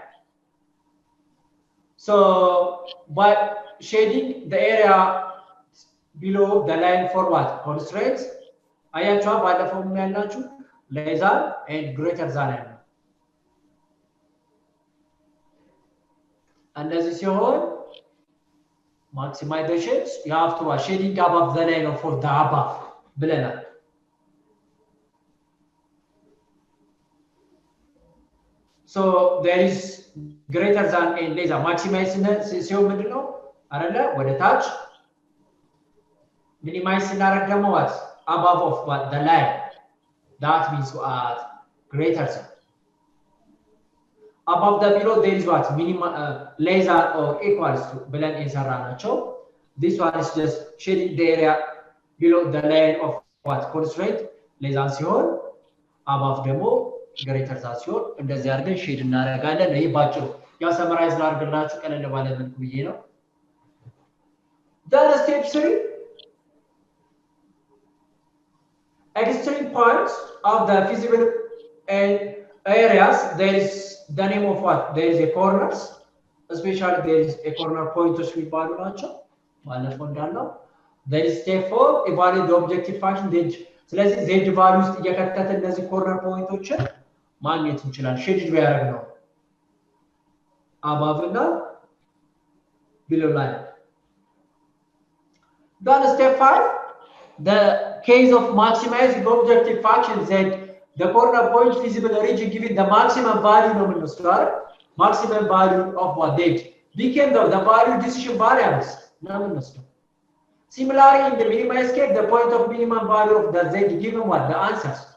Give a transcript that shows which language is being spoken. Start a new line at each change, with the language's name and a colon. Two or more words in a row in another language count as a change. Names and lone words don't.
English: so by shading the area below the line for what constraints
Amharic: አያችሁ ባለፈው ያልናችሁ
English: less than and greater than
Amharic: እንደዚህ ሲሆን
English: maximizations you have to shading above the line or for the above ብለናል so there is greater than and less than maximize
Amharic: ሲሆን ምንድነው አይደለ ወደ ታች
English: minimize
Amharic: ስናደርግ ደግሞ
English: what above of what the line that means what greater than above the below there is what minimum less than or equals to
Amharic: ብለን እንሰራናቸው
English: this one is just shading the area below the line of what constraint less than ሲሆን above ደግሞ greater than ሲሆን
Amharic: እንደዚህ አድርገን ሼድ እናደርጋለን ይሄ ባጭሩ ያው ሰመራይዝ ላድርግላችሁ ቀለል ባለ መልኩ ብዬ ነው
English: then step 3 extreme points of the feasible areas there is the name of what there is a corners especially there is a corner pointers
Amharic: የሚባሉ ናቸው ባለፈው እንዳለው
English: there is step 4 evaluate the objective function z ስለዚህ z value
Amharic: ውስጥ እየከተተ እነዚህ ኮርነር ፖይንቶችን ማግኘት እንችላለን ሼድ ያደርግ ነው
English: above እና below line then step 5 the case of maximizing objective function z the corner point feasible region given the maximum value nominal maximum value of what date became the value decision variables nominal similarly in the minimize case the point of minimum value of the z given what the answers